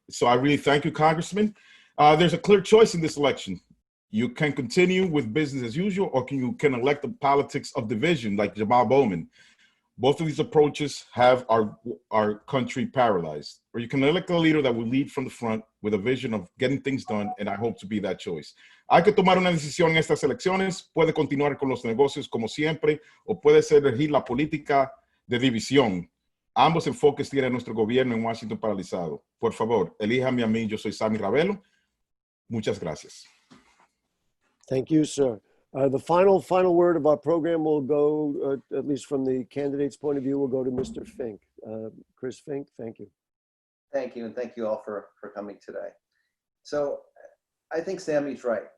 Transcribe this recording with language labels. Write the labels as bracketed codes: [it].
[en] So I really thank you, Congressman. There's a clear choice in this election. You can continue with business as usual, or you can elect the politics of division like Jamal Bowman. Both of these approaches have our country paralyzed. Or you can elect a leader that will lead from the front with a vision of getting things done, and I hope to be that choice. [es] Hay que tomar una decisión en estas elecciones. Puede continuar con los negocios como siempre, o puede ser elegir la política de división. Ambos enfoques tiene nuestro gobierno en Washington paralizado. Por favor, elíjame a mí. Yo soy Sammy Ravelo. Muchas gracias. [en] Thank you, sir. The final word of our program will go, at least from the candidate's point of view, will go to Mr. Fink. Chris Fink, thank you. Thank you, and thank you all for coming today. So I think Sammy's right.